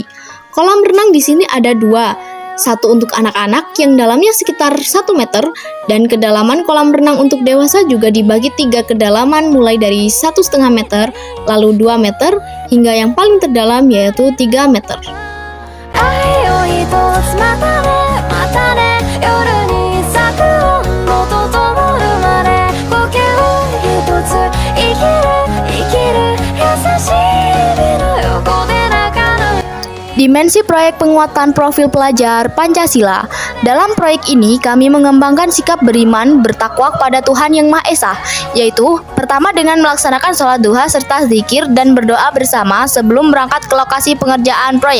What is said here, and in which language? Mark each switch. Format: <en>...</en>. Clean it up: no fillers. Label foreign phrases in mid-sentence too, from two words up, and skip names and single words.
<id>Kolam renang di sini ada dua, satu untuk anak-anak yang dalamnya sekitar 1 meter, dan kedalaman kolam renang untuk dewasa juga dibagi 3 kedalaman mulai dari 1,5 meter, lalu 2 meter, hingga yang paling terdalam yaitu 3 meter.</id> <ja>愛を一つまたねまたね夜に咲く音と灯るまで呼吸一つ生きる優しい指の横で泣かぬ</ja> <id>Dimensi proyek penguatan profil pelajar Pancasila. Dalam proyek ini kami mengembangkan sikap beriman bertakwa kepada Tuhan Yang Maha Esa, yaitu pertama dengan melaksanakan sholat duha serta zikir dan berdoa bersama sebelum berangkat ke lokasi pengerjaan proyek.</id>